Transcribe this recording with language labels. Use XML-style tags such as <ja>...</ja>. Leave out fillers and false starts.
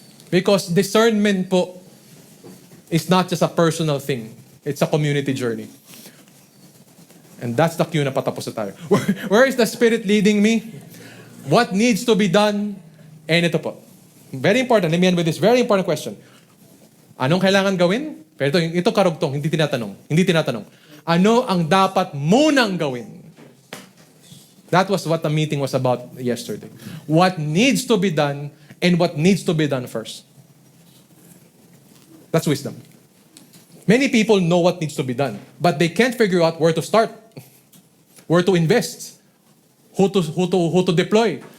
<en>Because discernment po is not just a personal thing. It's a community journey. And that's the cue</en> <tl>na patapos na tayo.</tl> <en>Where is the Spirit leading me? What needs to be done? And</en> <tl>ito po.</tl> <en>Very important. Let me end with this very important question.</en> <tl>Anong kailangan gawin? Pero ito karugtong, hindi tinatanong. Hindi tinatanong. Ano ang dapat munang gawin?</tl> <en>That was what the meeting was about yesterday. What needs to be done and what needs to be done first. That's wisdom. Many people know what needs to be done, but they can't figure out where to start, where to invest, who to deploy.</en>